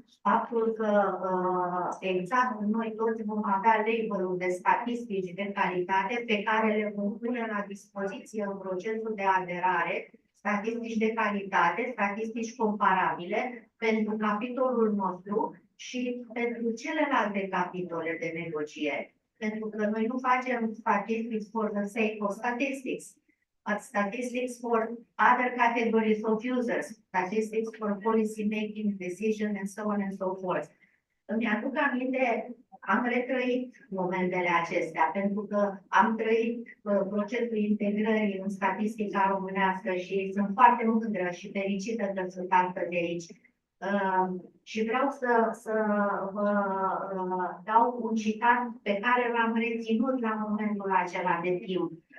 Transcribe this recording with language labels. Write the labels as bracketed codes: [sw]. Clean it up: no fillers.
[ro] Faptul că exact noi toți vom avea label-ul de statistici de calitate pe care le vom pune la dispoziție în procesul de aderare, statistici de calitate, statistici comparabile pentru capitolul nostru și pentru celelalte capitole de negocieri. Pentru că noi nu facem [en] statistics for the sake of statistics, but statistics for other categories of users, statistics for policy making decision and so on and so forth. [ro] Îmi aduc aminte, am retrăit momentele acestea, pentru că am trăit procesul integrării în statistica românească și sunt foarte mândră și fericită că sunt astăzi aici. Și vreau să vă dau un citat pe care l-am reținut la momentul acela de timp.